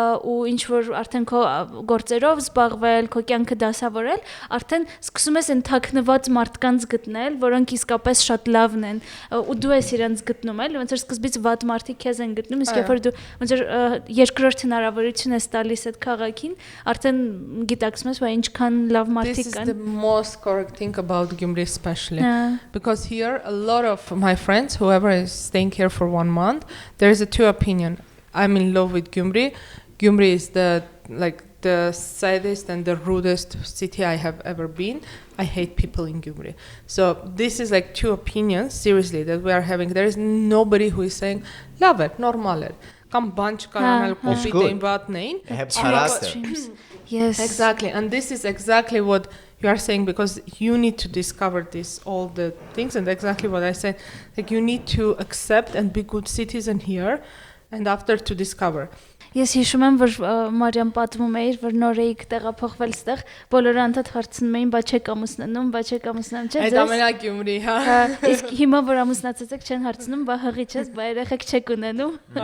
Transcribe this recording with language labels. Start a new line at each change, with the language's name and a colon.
Armenian: ու ինչ որ արդեն քո գործերով զբաղվել, քո կյանքը դասավորել, արդեն սկսում ես ընթակնված մարդկանց գտնել, որոնք իսկապես շատ լավն են, ու դու ես իրենց գտնում, էլի, ոնց որ սկզբից վատ մարդիկ քեզ են գտնում, իսկ երբ որ դու ոնց որ երկրորդ հնարավորություն ես տալիս այդ քաղաքին, արդեն գիտակցում ես, որ ինչքան լավ մարդիկ կան։
English: This is the most correct thing about Gyumri especially. Because here a lot of my friends, whoever is staying here for 1 month, there is a two opinion. I'm in love with Gyumri. Gyumri is the saddest and the rudest city I have ever been. I hate people in Gyumri. So this is like two opinions, seriously, that we are having. There is nobody who is saying love it, normal it. Come bunch caramel coffee tein vatnein. Have character. Yes. Exactly. And this is exactly what you are saying, because you need to discover this, all the things, and exactly what I said, like you need to accept and be good citizen here, and after to discover.
Armenian: Ես հիշում եմ, որ Մարիամ պատմում էր, որ նոր էիք տեղափոխվել ստեղ, բոլորը անդադ հարցնում էին, բա չեք ամուսնանում, չէ՞։ Այդ ամենակ Gyumri, հա։ Իսկ հիմա որ ամուսնացած եք, չեն հարցնում, բա հղի չես, բա երեխեք չեք ունենում։